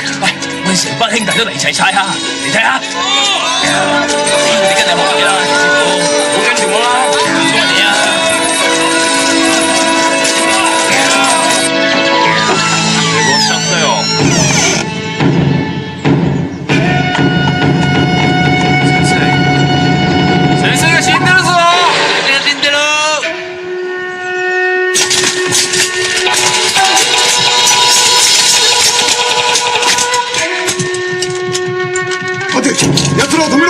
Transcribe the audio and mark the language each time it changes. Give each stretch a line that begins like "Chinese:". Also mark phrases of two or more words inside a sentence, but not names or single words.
Cantonese: 喂，我哋成班兄弟都嚟齊晒下，嚟睇下。你跟你學嘢啦，陳師傅，好跟住我啦，唔該你啊。我上課哟。
Japanese: 先生が死んでるぞ！先生が死んでる！待て、奴らを止めろ。